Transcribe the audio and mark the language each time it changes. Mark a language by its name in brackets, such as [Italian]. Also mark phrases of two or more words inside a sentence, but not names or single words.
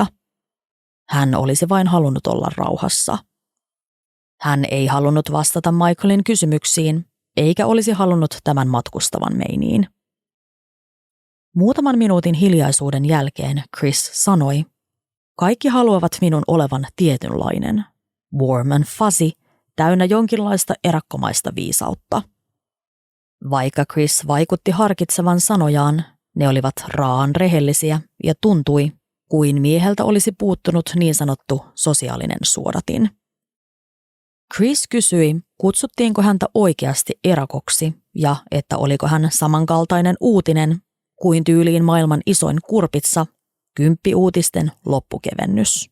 [Finnish] Hän olisi vain halunnut olla rauhassa. Hän ei halunnut vastata Michaelin kysymyksiin, eikä olisi halunnut tämän matkustavan Mainiin. Muutaman minuutin hiljaisuuden jälkeen Chris sanoi, kaikki haluavat minun olevan tietynlainen, [English] warm and fuzzy, [Finnish] täynnä jonkinlaista erakkomaista viisautta. Vaikka Chris vaikutti harkitsevan sanojaan, ne olivat raaan rehellisiä ja tuntui, kuin mieheltä olisi puuttunut niin sanottu sosiaalinen suodatin. Chris kysyi, kutsuttiinko häntä oikeasti erakoksi, ja että oliko hän samankaltainen uutinen kuin tyyliin maailman isoin kurpitsa, 10-uutisten loppukevennys.